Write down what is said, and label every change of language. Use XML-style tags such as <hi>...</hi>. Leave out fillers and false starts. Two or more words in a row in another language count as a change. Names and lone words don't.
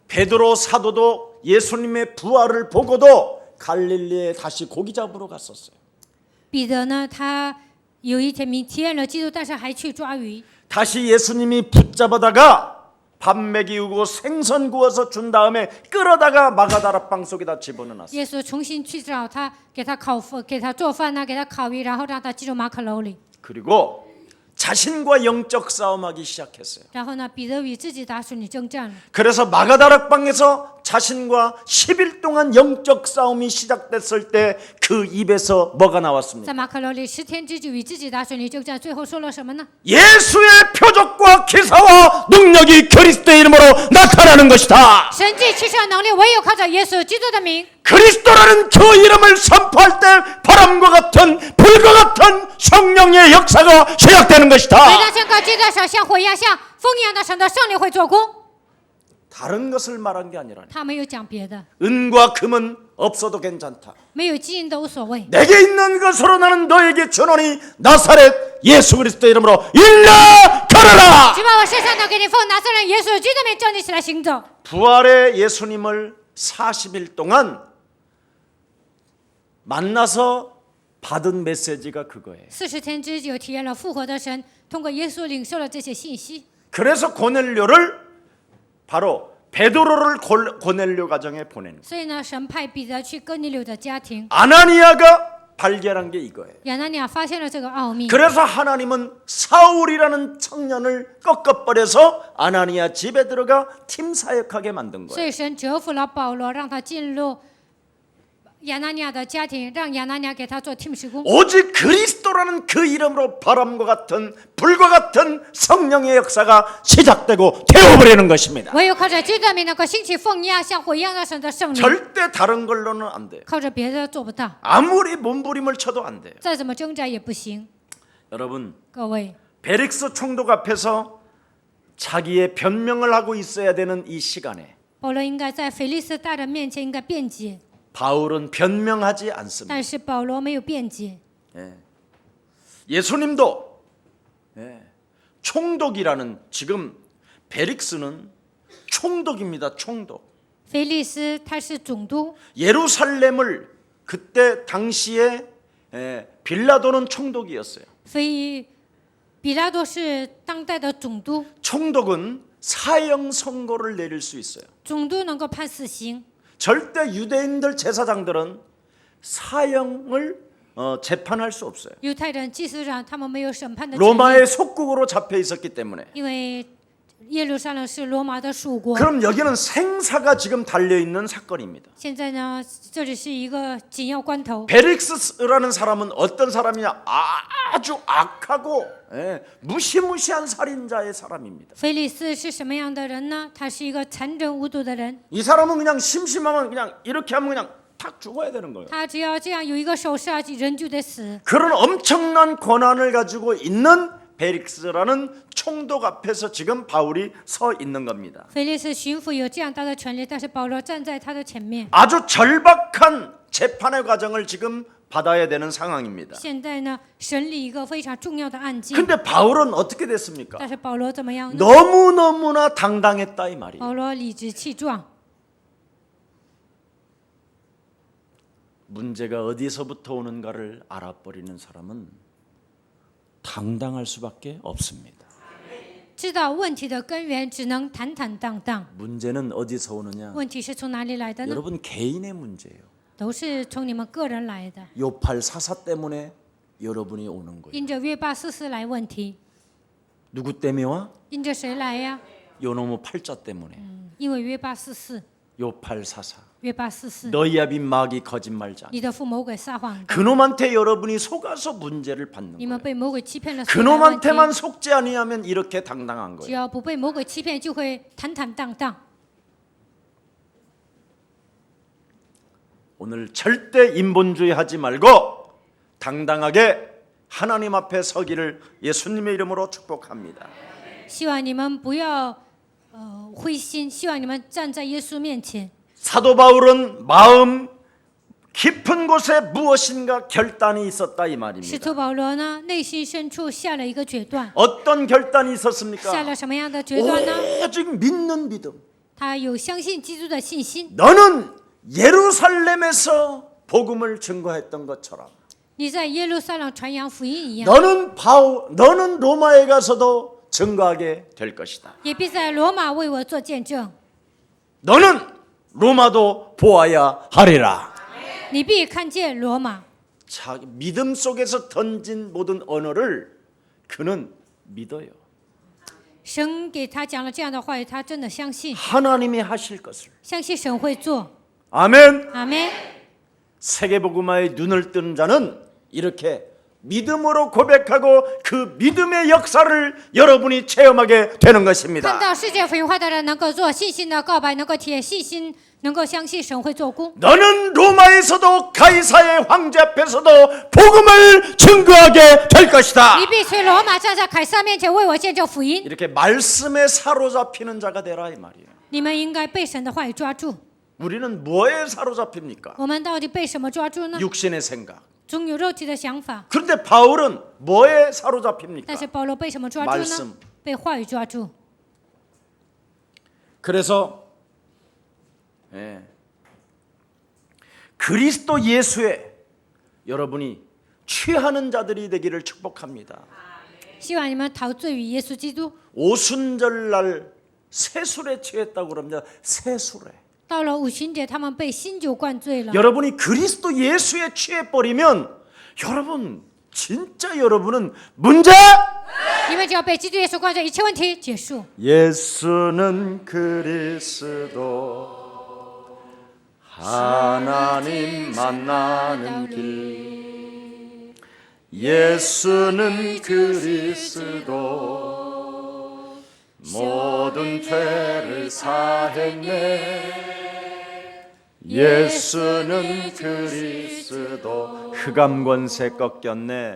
<ko>베드로 사도도 예수님의 부활을 보고도 갈릴리에 다시 고기 잡으러 갔었어요.</ko> <zh>彼得呢，他有一天体验了基督，但是还去抓鱼。</zh> <ko>다시 예수님이 붙잡아다가 밥 먹이고 생선 구워서 준 다음에 끌어다가 마가다락방 속에다 집어넣었어요.</ko> <zh>耶稣重新去找他，给他给他做饭呢，给他烤鱼，然后让他进入马可楼里。</zh> <ko>그리고 자신과 영적 싸움하기 시작했어요.</ko> <zh>然后呢，彼得与自己打属灵征战了。</zh> <ko>그래서 마가다락방에서 자신과 10일 동안 영적 싸움이 시작됐을 때 그 입에서 뭐가 나왔습니까?</ko> <zh>在马可楼里10天之久与自己打属灵征战，最后说了什么呢？</zh> <ko>예수의 표적과 기사와 능력이 그리스도의 이름으로 나타나는 것이다.</ko> <zh>神迹奇事的能力唯有靠着耶稣基督的名。</zh> <ko>그리스도라는 그 이름을 선포할 때 바람과 같은 불과 같은 성령의 역사가 시작되는</ko> <zh>每</zh> <ko>것이다.</ko> <zh>当宣告这的时候，像火一样、像风一样的神的圣灵会做工。</zh> <ko>다른 것을 말한 게 아니라</ko> <zh>他没有讲别的，</zh> <ko>은과 금은 없어도 괜찮다.</ko> <zh>没有金银都无所谓。</zh> <ko>내게 있는 것으로 나는 너에게 전하니 나사렛 예수 그리스도 이름으로 일어나 걸어라.</ko> <zh>只把我身上的给你奉拿撒勒耶稣基督的名叫你起来行走。</zh> <ko>부활의 예수님을 40일 동안 만나서 받은 메시지가 그거예요.</ko> <zh>40 天之久，体验了复活的神，通过耶稣领受了这些信息。</zh> <ko>그래서 고넬료를 바로 베드로를 고넬료 가정에 보내는 거예요.</ko> <zh>所以呢，神派彼得去哥尼流的家庭，</zh> <ko>아나니아가 발견한 게 이거예요.</ko> <zh>亚拿尼亚发现了这个奥秘。</zh> <ko>그래서 하나님은 사울이라는 청년을 꺾어버려서 아나니아 집에 들어가 팀 사역하게 만든</ko> <zh>所</zh> <ko>거예요.</ko> <zh>以神折服了保罗，让他进入亚拿尼亚的家庭，让亚拿尼亚给他做 team 施工。</zh> <ko>오직 그리스도라는 그 이름으로 바람과 같은 불과 같은 성령의 역사가 시작되고 되어버리는 것입니다.</ko> <zh>唯有靠着基督的名能够兴起风一样、像火一样的神的圣灵，</zh> <ko>절대 다른 걸로는 안 돼요.</ko> <zh>靠着别的做不到，</zh> <ko>아무리 몸부림을 쳐도 안 돼요.</ko> <zh>再怎么挣扎也不行。</zh> <ko>여러분</ko> <zh>各位，</zh> <ko>베릭스 총독 앞에서 자기의 변명을 하고 있어야 되는 이 시간에</ko> <zh>保罗应该在腓力斯大人面前应该辩解，</zh> <ko>바울은 변명하지 않습니다.</ko> <zh>但是保罗没有辩解。</zh> <ko>예수님도 총독이라는 지금 베릭스는 총독입니다. 총독.</ko> <zh>腓力斯他是总督，</zh> <ko>예루살렘을 그때 당시에 빌라도는 총독이었어요.</ko> <zh>比拉多是当代的总督，</zh> <ko>총독은 사형 선고를 내릴 수 있어요.</ko> <zh>总督能够判死刑。</zh> <ko>절대 유대인들 제사장들은 사형을 재판할 수 없어요.</ko> <zh>犹太人祭司长他们没有审判的权利，</zh> <ko>로마의 속국으로 잡혀 있었기 때문에.</ko> <zh>因为耶路撒冷是罗马的属国。</zh> <ko>그럼 여기는 생사가 지금 달려 있는 사건입니다.</ko> <zh>现在呢，这里是一个紧要关头。</zh> <ko>베릭스라는 사람은 어떤 사람이냐? 아주 악하고 무시무시한 살인자의 사람입니다.</ko> <zh>腓力斯是什么样的人呢？他是一个残忍无度的人。</zh> <ko>이 사람은 그냥 심심하면 그냥 이렇게 하면 그냥 탁 죽어야 되는 거예요.</ko> <zh>他只要这样有一个手势啊，人就得死。</zh> <ko>그런 엄청난 권한을 가지고 있는 베릭스라는 총독 앞에서 지금 바울이 서 있는 겁니다.</ko> <zh>腓力斯巡抚有这样大的权利，但是保罗站在他的前面。</zh> <ko>아주 절박한 재판의 과정을 지금 받아야 되는 상황입니다.</ko> <zh>现在呢，审理一个非常重要的案件，</zh> <ko>근데 바울은 어떻게 됐습니까?</ko> <zh>但是保罗怎么样呢？</zh> <ko>너무너무나 당당했다 이 말이에요.</ko> <zh>保罗理直气壮。</zh> <ko>문제가 어디서부터 오는가를 알아버리는 사람은 당당할 수밖에 없습니다.</ko> <zh>知道问题的根源，只能坦坦荡荡。</zh> <ko>문제는 어디서 오느냐?</ko> <zh>问题是从哪里来的呢？</zh> <ko>여러분 개인의 문제예요.</ko> <zh>都是从你们个人来的，</zh> <ko>요팔 사사 때문에 여러분이 오는 거예요.</ko> <zh>因着约巴四世来问题，</zh> <ko>누구 때문에 와?</ko> <zh>因着谁来呀？</zh> <ko>요노무 팔자 때문에.</ko> <zh>因为约巴四世，</zh> <ko>요팔 사사.</ko> <zh>约巴四世，</zh> <ko>너희 아비 마귀 거짓말자.</ko> <zh>你的父魔鬼撒谎的，</zh> <ko>그놈한테 여러분이 속아서 문제를 받는</ko> <zh>你们</zh> <ko>거예요.</ko> <zh>被魔鬼欺骗了，所以来问题</zh> <ko>그놈한테만 속지 아니하면 이렇게 당당한</ko> <zh>只</zh> <ko>거예요.</ko> <zh>要不被魔鬼欺骗，就会坦坦荡荡。</zh> <ko>오늘 절대 인본주의 하지 말고 당당하게 하나님 앞에 서기를 예수님의 이름으로 축복합니다.</ko> <zh>希望你们不要灰心，希望你们站在耶稣面前。</zh> <ko>사도 바울은 마음 깊은 곳에 무엇인가 결단이 있었다 이</ko> <zh>使</zh> <ko>말입니다.</ko> <zh>徒保罗呢，内心深处下了一个决断，</zh> <ko>어떤 결단이 있었습니까?</ko> <zh>下了什么样的决断呢？</zh> <ko>오직 믿는 믿음.</ko> <zh>他有相信基督的信心。</zh> <ko>너는 예루살렘에서 복음을 증거했던 것처럼</ko> <zh>你在耶路撒冷传扬福音一样，</zh> <ko>너는 로마에 가서도 증거하게 될 것이다.</ko> <zh>也必在罗马为我做见证。</zh> <ko>너는 로마도 보아야 하리라.</ko> <zh>你必看见罗马。</zh> <ko>자, 믿음 속에서 던진 모든 언어를 그는 믿어요.</ko> <zh>神给他讲了这样的话语，他真的相信，</zh> <ko>하나님이 하실 것을.</ko> <zh>相信神会做。</zh> <ko>아멘.</ko> <zh>阿门。</zh> <ko>세계복음화에 눈을 뜨는 자는 이렇게 믿음으로 고백하고 그 믿음의 역사를 여러분이 체험하게 되는</ko> <zh>看</zh> <ko>것입니다.</ko> <zh>到世界福音化的人能够做信心的告白，能够体验信心，能够相信神会做工。</zh> <ko>너는 로마에서도 가이사의 황제 앞에서도 복음을 증거하게 될 것이다.</ko> <zh>你必随罗马站在凯撒面前为我见证福音。</zh> <ko>이렇게 말씀에 사로잡히는 자가 되라 이 말이에요.</ko> <zh>你们应该被神的话语抓住。</zh> <ko>우리는 뭐에 사로잡힙니까?</ko> <zh>我们到底被什么抓住呢？</zh> <ko>육신의 생각.</ko> <zh>总有肉体的想法，</zh> <ko>그런데 바울은 뭐에 사로잡힙니까?</ko> <zh>但是保罗被什么抓住</zh> <ko>말씀</ko> <zh>呢？被话语抓住。</zh> <ko>그래서 그리스도 예수에 여러분이 취하는 자들이 되기를 축복합니다.</ko> <zh>希望你们陶醉于耶稣基督。</zh> <ko>오순절날 새술에 취했다고 그럽니다. 새술에.</ko> <zh>到了五旬节，他们被新酒灌醉了。</zh> <ko>여러분이 그리스도 예수에 취해버리면 여러분 진짜 여러분은 문제!</ko> <zh>你们只要被基督耶稣灌醉，一切问题结束。</zh> <ko>예수는 그리스도 하나님 만나는 길 예수는 그리스도 모든 죄를 사했네 예수는 그리스도 흑암 권세 꺾였네</ko>